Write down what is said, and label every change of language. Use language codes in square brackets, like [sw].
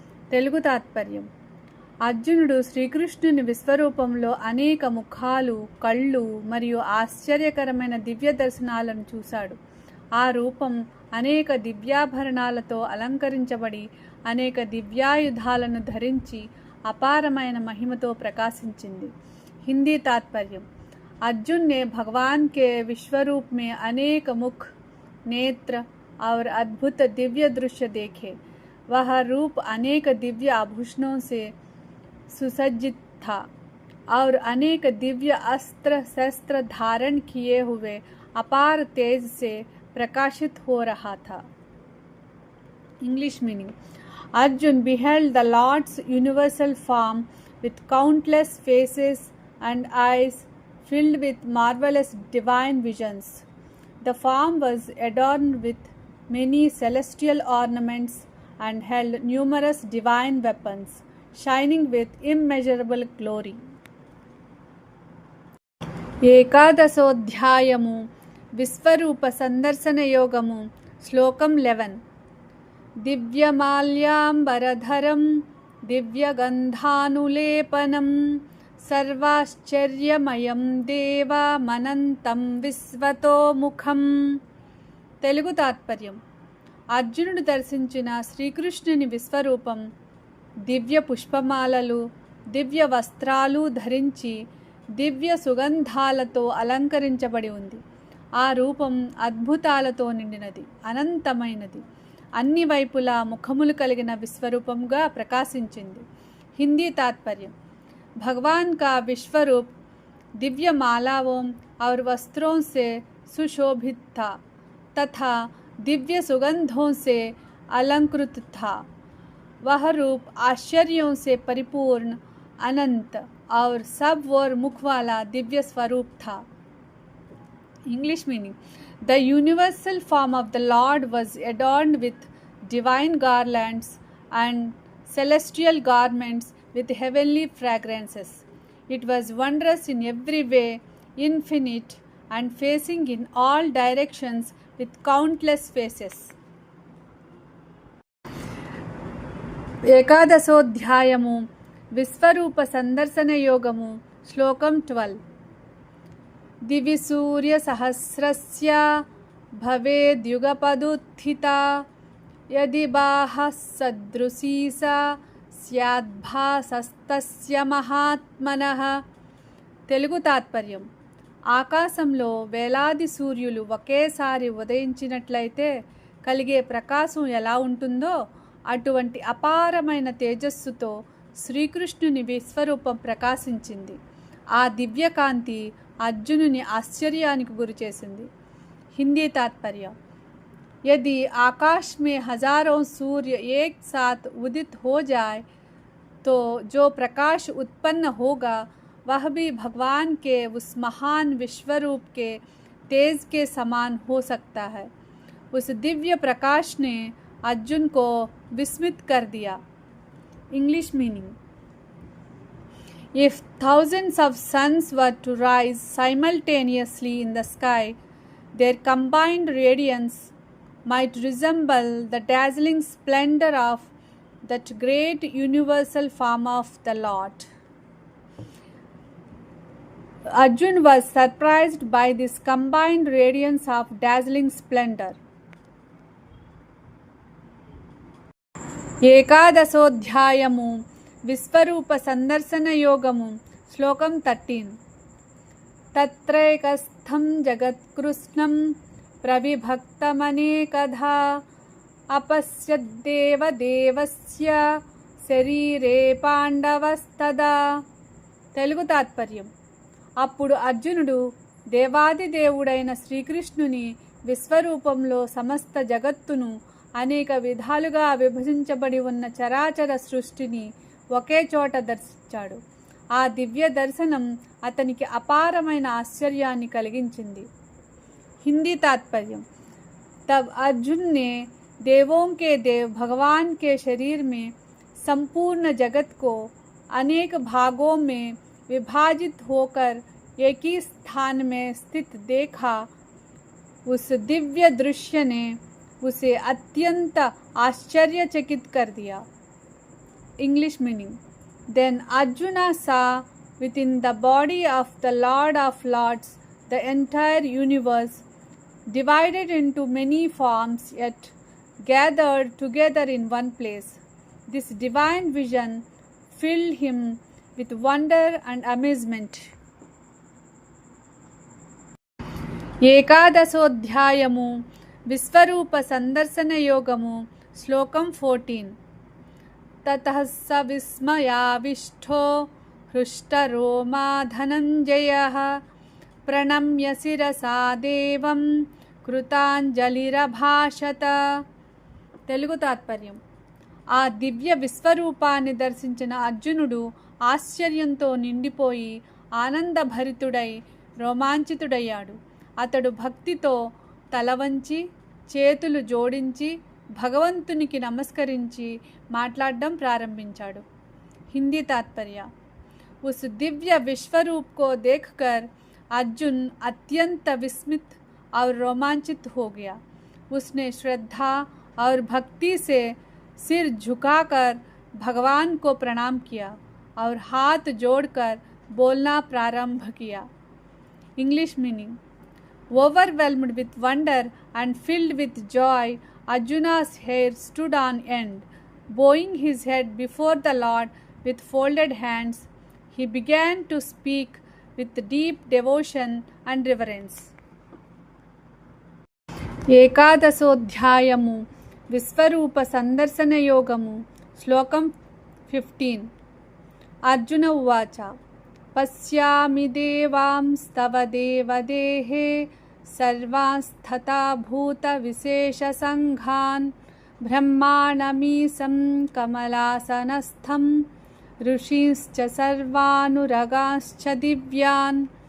[te] తెలుగు తాత్పర్యం. అర్జునుడు శ్రీకృష్ణుని విశ్వరూపంలో అనేక ముఖాలు, కళ్ళు మరియు ఆశ్చర్యకరమైన దివ్య దర్శనాలను చూశాడు. ఆ రూపం అనేక దివ్యాభరణాలతో అలంకరించబడి అనేక దివ్యాయుధాలను ధరించి అపారమైన మహిమతో ప్రకాశించింది. హిందీ तात्पर्य. [hi] अर्जुन ने भगवान के विश्वरूप में अनेक मुख, नेत्र और अद्भुत दिव्य दृश्य देखे. वह रूप अनेक दिव्य आभूषणों से सुसज्जित था और अनेक दिव्य अस्त्र शस्त्र धारण किए हुए अपार तेज से प्रकाशित हो रहा था. [en] English meaning. Arjun beheld the Lord's universal form with countless faces and eyes filled with marvelous divine visions. The form was adorned with many celestial ornaments and held numerous divine weapons, shining with immeasurable glory. [te] ఏకాదశోధ్యాయము విశ్వరూప సందర్శన యోగము శ్లోకం 11. [sa] దివ్యమాల్యాంబరధరం దివ్యగంధానులేపనం సర్వాశ్చర్యమయం దేవమనంతం విశ్వతోముఖం. [te] తెలుగు తాత్పర్యం. అర్జునుడు దర్శించిన శ్రీకృష్ణుని విశ్వరూపం దివ్య పుష్పమాలలు, దివ్య వస్త్రాలు ధరించి దివ్య సుగంధాలతో అలంకరించబడి ఉంది. ఆ రూపం అద్భుతాలతో నిండినది, అనంతమైనది, అన్ని వైపులా ముఖములు కలిగిన విశ్వరూపంగా ప్రకాశించింది. హిందీ तात्पर्य. [hi] भगवान का विश्वरूप दिव्य मालाओं और वस्त्रों से सुशोभित था तथा दिव्य सुगंधों से अलंकृत था. वह रूप आश्चर्यों से परिपूर्ण, अनंत और सब ओर मुख वाला दिव्य स्वरूप था. [en] English meaning. The universal form of the Lord was adorned with divine garlands and celestial garments with heavenly fragrances. It was wondrous in every way, infinite, and facing in all directions with countless faces. [te] ఏకాదశోధ్యాయము విశ్వరూప సందర్శన యోగము శ్లోకం 12. [sa] దివి సూర్య సహస్రస్య భవేద్యుగపదుత్థితా యది బాహః సదృశీ సా స్యాద్భాసస్తస్య మహాత్మనః. [te] తెలుగు తాత్పర్యం. ఆకాశంలో వేలాది సూర్యులు ఒకేసారి ఉదయించినట్లయితే కలిగే ప్రకాశం ఎలా ఉంటుందో అటువంటి అపారమైన తేజస్సుతో శ్రీకృష్ణుని విశ్వరూపం ప్రకాశించింది. ఆ దివ్యకాంతి అర్జునుని ఆశ్చర్యానికి గురిచేసింది. హిందీ तात्पर्य. [hi] यदि आकाश में हजारों सूर्य एक साथ उदित हो जाए तो जो प्रकाश उत्पन्न होगा वह भी भगवान के उस महान विश्वरूप के तेज के समान हो सकता है. उस दिव्य प्रकाश ने अर्जुन को विस्मित कर दिया. [en] English meaning. If thousands of suns were to rise simultaneously in the sky, their combined radiance might resemble the dazzling splendor of that great universal form of the Lord. Arjun was surprised by this combined radiance of dazzling splendor. [te] ఏకాదశోధ్యాయము విశ్వరూప సందర్శన యోగము శ్లోకం 13. [sa] తత్రైకస్థం జగత్కృష్ణం ప్రవిభక్తమనేకధా అపశ్యద్దేవదేవస్య శరీరే పాండవస్తదా. [te] తెలుగు తాత్పర్యం. అప్పుడు అర్జునుడు దేవాది దేవుడైన శ్రీకృష్ణుని విశ్వరూపంలో సమస్త జగత్తును అనేక విధాలుగా విభజించబడి ఉన్న చరాచర సృష్టిని ఒకే చోట దర్శించాడు. ఆ దివ్య దర్శనం అతనికి అపారమైన ఆశ్చర్యాన్ని కలిగించింది. [hi] हिंदी तात्पर्य. तब अर्जुन ने देवों के देव भगवान के शरीर में संपूर्ण जगत को अनेक भागों में विभाजित होकर एक ही स्थान में स्थित देखा। उस दिव्य दृश्य ने उसे अत्यंत आश्चर्यचकित कर दिया। [en] English meaning: then Arjuna saw within the body of the Lord of Lords the entire universe, divided into many forms yet gathered together in one place. This divine vision filled him with wonder and amazement. [te] ఏకాదశోధ్యాయము విశ్వరూప సందర్శన యోగము శ్లోకం 14. [sa] తతః స విస్మయావిష్టో హృష్టరోమా ధనంజయః ప్రణమ్య శిరసా దేవం కృతాంజలిరభాషత. [te] తెలుగు తాత్పర్యం: ఆ దివ్య విశ్వరూపాన్ని దర్శించిన అర్జునుడు ఆశ్చర్యంతో నిండిపోయి ఆనందభరితుడై రోమాంచితుడయ్యాడు. అతడు భక్తితో తల వంచి చేతులు జోడించి భగవంతునికి నమస్కరించి మాట్లాడడం ప్రారంభించాడు. హిందీ తాత్పర్య: [hi] उस दिव्य विश्वरूप को देखकर अर्जुन अत्यंत विस्मित और रोमांचित हो गया. उसने श्रद्धा और भक्ति से सिर झुकाकर भगवान को प्रणाम किया और हाथ जोड़कर बोलना प्रारंभ किया. [en] English meaning: overwhelmed with wonder and filled with joy, Arjuna's hair stood on end. Bowing his head before the Lord with folded hands, he began to speak with deep devotion and reverence. [te] ఏకాదశోధ్యాయము విశ్వరూప సందర్శన యోగము శ్లోకం 15. [sa] అర్జున ఉవాచ పశ్యామి దేవాంస్తవ దేవదేహే సర్వాంస్తథా భూత విశేష సంఘాన్ బ్రహ్మాణమీశం కమలాసనస్థం ఋషీశ్చ సర్వానురగాశ్చ దివ్యాన్.